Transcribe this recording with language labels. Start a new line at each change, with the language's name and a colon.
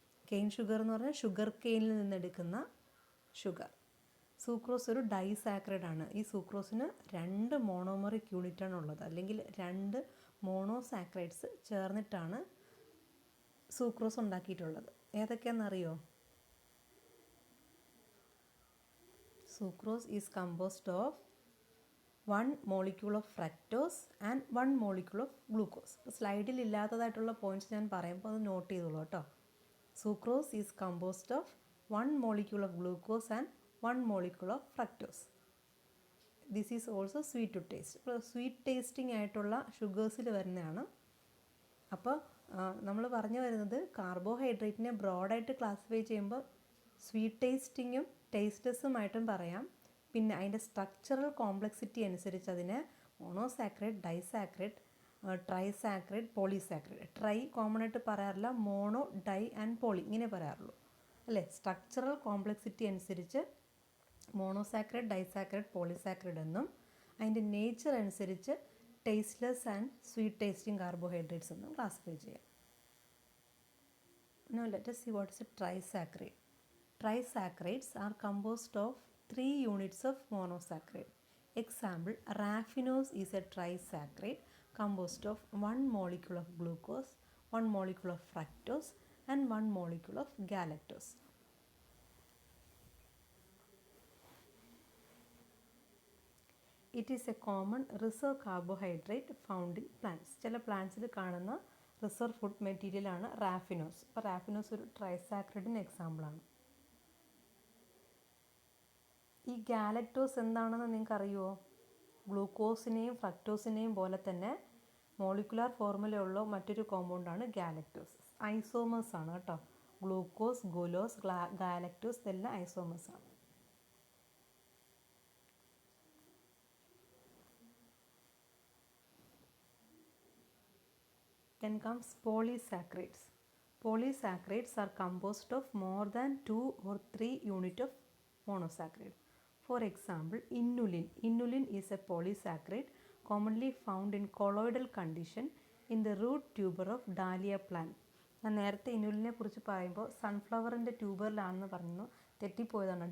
Malayalam: Cane sugar എന്ന് പറഞ്ഞാൽ sugar കെയിനിൽ നിന്നെടുക്കുന്ന sugar. Sucrose ഒരു ഡൈസാക്രൈഡ് ആണ്. ഈ സൂക്രോസിന് 2 മോണോമറിക് യൂണിറ്റാണ് ഉള്ളത്, അല്ലെങ്കിൽ 2 മോണോസാക്രൈഡ്സ് ചേർന്നിട്ടാണ് സൂക്രോസ് ഉണ്ടാക്കിയിട്ടുള്ളത്. ഏതൊക്കെയാണെന്നറിയോ?
English: Sucrose is composed of 1 molecule of fructose and 1 molecule of glucose.
Malayalam: സ്ലൈഡിൽ ഇല്ലാത്തതായിട്ടുള്ള പോയിന്റ്സ് ഞാൻ പറയുമ്പോൾ അത് നോട്ട് ചെയ്തോളൂ കേട്ടോ.
English: Sucrose is composed of 1 molecule of glucose and 1 molecule of fructose. This is also sweet to taste.
Malayalam: ഇപ്പോൾ sweet tasting ആയിട്ടുള്ള ഷുഗേഴ്സിൽ വരുന്നതാണ്. അപ്പോൾ നമ്മൾ പറഞ്ഞു വരുന്നത് കാർബോഹൈഡ്രേറ്റിനെ ബ്രോഡായിട്ട് ക്ലാസിഫൈ ചെയ്യുമ്പോൾ സ്വീറ്റ് ടേസ്റ്റിങ്ങും ടേസ്റ്റ്ലെസ്സുമായിട്ടും പറയാം. പിന്നെ അതിൻ്റെ സ്ട്രക്ചറൽ കോംപ്ലക്സിറ്റി അനുസരിച്ച് അതിനെ monosaccharide, disaccharide, ട്രൈസാക്രൈഡ്, polysaccharide. Try common ആയിട്ട് പറയാറില്ല, മോണോ, ഡൈ ആൻഡ് പോളി ഇങ്ങനെ പറയാറുള്ളൂ അല്ലേ. സ്ട്രക്ചറൽ കോംപ്ലക്സിറ്റി അനുസരിച്ച് മോണോസാക്രൈഡ്, ഡൈസാക്രൈഡ്, പോളിസാക്രൈഡ് എന്നും അതിൻ്റെ നേച്ചർ അനുസരിച്ച് tasteless and sweet tasting carbohydrates എന്നും ക്ലാസിഫൈ ചെയ്യാം.
English: Now let us see what is a trisaccharide. Trisaccharides are composed of 3 units of monosaccharide. Example, raffinose is a trisaccharide composed of 1 molecule of glucose, 1 molecule of fructose and 1 molecule of galactose. It is a common reserve carbohydrate found in plants.
Malayalam: ചില പ്ലാന്റ്സിൽ കാണുന്ന reserve food മെറ്റീരിയലാണ് റാഫിനോസ്. അപ്പോൾ റാഫിനോസ് ഒരു ട്രൈസാക്രൈഡിന് എക്സാമ്പിളാണ്. ഈ galactose എന്താണെന്ന് നിങ്ങൾക്ക് അറിയുമോ? ഗ്ലൂക്കോസിനെയും ഫ്രക്ടോസിനെയും പോലെ തന്നെ മോളിക്കുലാർ ഫോർമുലയുള്ള മറ്റൊരു കോമ്പൗണ്ടാണ് ഗാലക്ടോസ്. ഐസോമേഴ്സ് ആണ് കേട്ടോ. ഗ്ലൂക്കോസ്, ഗുലോസ്, ഗാലക്ടോസ് ഇതെല്ലാം ഐസോമേഴ്സ് ആണ്.
English: Then comes polysaccharides. Polysaccharides are composed of more than 2 or 3 units of monosaccharide. For example, inulin. Inulin is a polysaccharide commonly found in colloidal condition in the root tuber of dahlia plant.
Malayalam: ഞാൻ നേരത്തെ ഇനുലിനെ കുറിച്ച് പറയുമ്പോൾ സൺഫ്ലവറിൻ്റെ ട്യൂബറിലാണെന്ന് പറഞ്ഞു, തെറ്റിപ്പോയതാണ്.